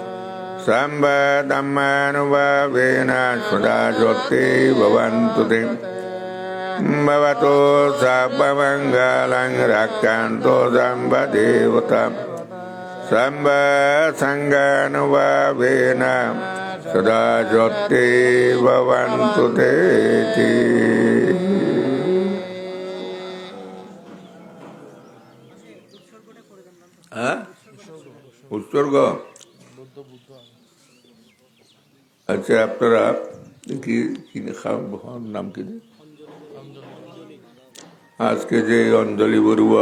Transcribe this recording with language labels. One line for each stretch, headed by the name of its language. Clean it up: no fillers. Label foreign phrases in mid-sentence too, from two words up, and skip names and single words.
Pali: सम्बधम्मानुभावेन सदा जोते भवन्तु ते भवतो सर्वमङ्गलं रक्षन्तु सम्बदेवतं सम्बसङ्गानुभावेन सदा जोते भवन्तु ते উৎসর্গ
Bangla: আচ্ছা আপনারা কি কি নাম কি আজকে যে অঞ্জলি বড়ুয়া